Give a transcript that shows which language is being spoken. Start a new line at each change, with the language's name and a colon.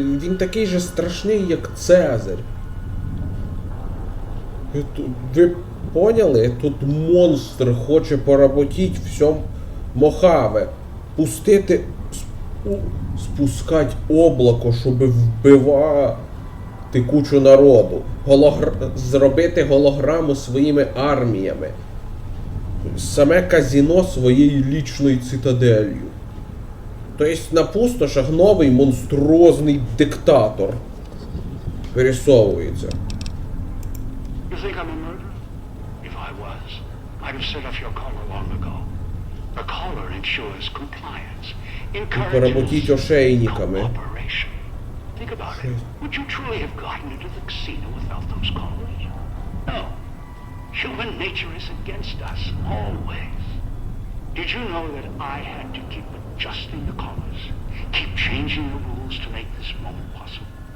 Ukrainian: Він такий же страшний, як Цезарь. Ви поняли? Тут монстр хоче поработить все Мохаве. Пустити...
Russian: Спускать облако,
Ukrainian: щоб вбивати кучу народу. Зробити голограму своїми арміями. Саме казино своєю лічною цитаделью. Тобто на пустошах новий монструозний диктатор вирисовується.
English: You think I'm a murderer? If I was, I'd have set off your collar long ago. The collar ensures compliance,
Russian: Поработить ошейниками.
English: cooperation. Think about it. Would you truly have gotten into the casino without those collars? No. Human nature is against us, always. Did you know that I had to keep adjusting the collars, keep changing the rules to make this moment possible?